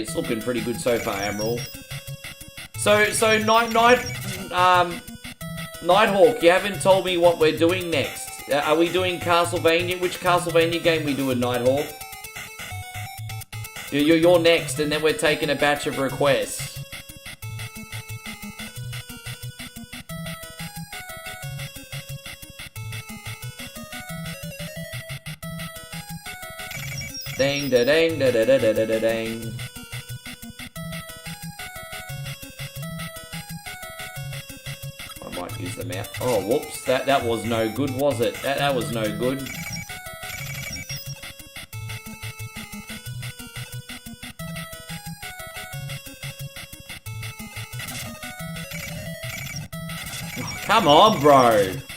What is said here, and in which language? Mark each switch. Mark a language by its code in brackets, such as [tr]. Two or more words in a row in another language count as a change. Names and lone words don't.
[en] It's looking pretty good so far, Emerald. So Nighthawk, you haven't told me what we're doing next. Are we doing Castlevania? Which Castlevania game we doing, Nighthawk? You're next, and then we're taking a batch of requests. Dang da dang da da da da da dang. I might use the mouse. Oh, whoops! That was no good, was it? That was no good. Oh, come on, bro.